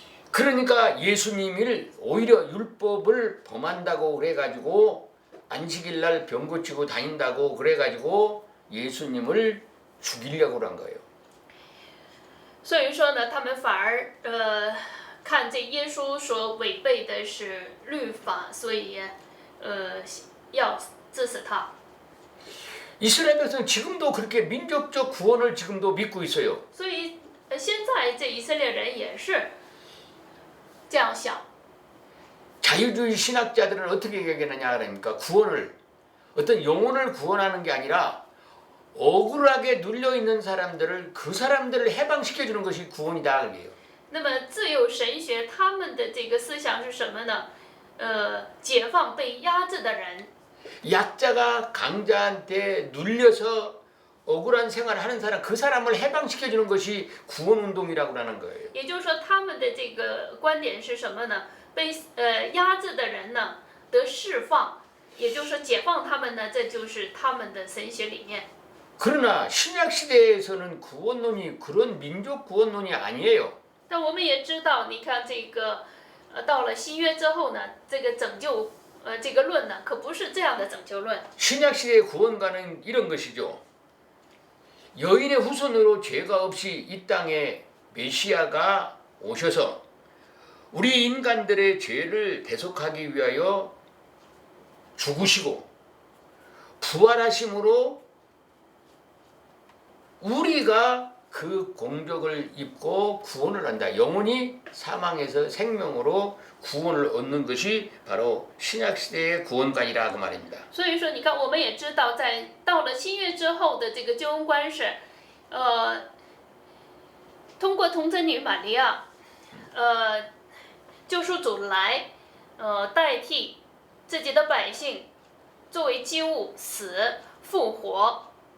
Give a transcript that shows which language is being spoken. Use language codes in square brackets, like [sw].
[ko] 그러니까 예수님을 오히려 율법을 범한다고 그래가지고 안식일날 병 고치고 다닌다고 그래가지고 예수님을 죽이려고 한 거예요. [zh] 所以说呢，他们反而看这耶稣所违背的是律法，所以要致死他。 [ko] 이스라엘 백성 지금도 그렇게 민족적 구원을 지금도 믿고 있어요. [zh] 所以现在这以色列人也是这样想。 [ko] 자유주의 신학자들은 어떻게 얘기하느냐 그러니까 구원을 어떤 영혼을 구원하는 게 아니라 억울하게 눌려 있는 사람들을 그 사람들을 해방시켜 주는 것이 구원이다 그래요. [zh] 那么自由神学他们的这个思想是什么呢？解放被压制的人。 [ko] 약자가 강자한테 눌려서 억울한 생활을 하는 사람 그 사람을 해방시켜 주는 것이 구원 운동이라고 하는 거예요. [zh] 也就是说，他们的这个观点是什么呢？被压制的人呢得释放，也就是说解放他们呢，这就是他们的神学理念。 [ko] 그러나 신약 시대에서는 구원론이 그런 민족 구원론이 아니에요. [zh] 但我们也知道，你看这个到了新约之后呢，这个拯救这个论呢，可不是这样的拯救论。 [ko] 신약 시대의 구원가는 이런 것이죠. 여인의 후손으로 죄가 없이 이 땅에 메시아가 오셔서 우리 인간들의 죄를 대속하기 위하여 죽으시고 부활하심으로 우리가 그 공적을 입고 구원을 한다. 영혼이 사망에서 생명으로 구원을 얻는 것이 바로 신약 시대의 구원관이라 그 말입니다. [zh] 所以说，你看，我们也知道，到了新约之后的这个救恩观是，通过童贞女玛利亚，救赎主来，代替自己的百姓，作为祭物死复活。